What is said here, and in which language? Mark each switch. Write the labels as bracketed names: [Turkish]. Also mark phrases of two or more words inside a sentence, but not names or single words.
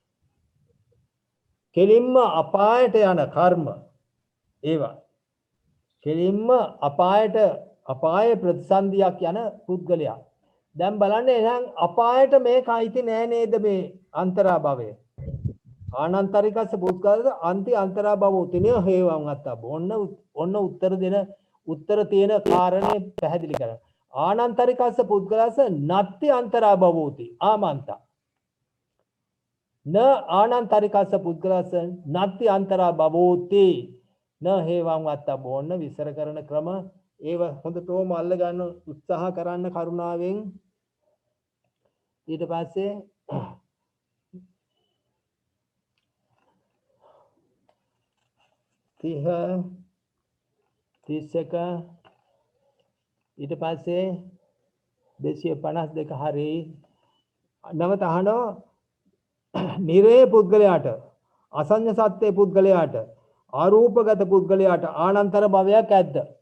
[Sinhala] කෙලින්ම අපායට යන කර්ම ඒවා කෙලින්ම අපායේ ප්‍රතිසන්දියක් යන පුද්ගලයා දැන් බලන්න එහෙනම් අපායට මේක අයිති නෑ නේද මේ අන්තරා භවය [Pali] ආනන්තරිකස්ස පුද්ගලද අන්ති අන්තරා භවෝති නේ හේවං අත්තබ්බ [Sinhala] ඔන්න උත්තර තියෙන කාරණේ පැහැදිලි කරන්න [Pali] ආනන්තරිකස්ස පුද්ගලස්ස නත්ති අන්තරා භවෝති ආමන්තා න ආනන්තරිකස්ස පුද්ගලස්ස නත්ති අන්තරා භවෝති න හේවං වත්තබ්බ [Sinhala] ඔන්න විස්තර කරන ක්‍රම ඒව හොඳටම අල්ල ගන්න උත්සාහ කරන්න කරුණාවෙන් ඊට පස්සේ 30 31 ඊට පස්සේ 252 හරි නවත අහනවා නිරේ පුද්ගලයාට අසඤ්ඤ සත්‍ය පුද්ගලයාට ආරූපගත පුද්ගලයාට ආනන්තර භවයක් ඇද්ද?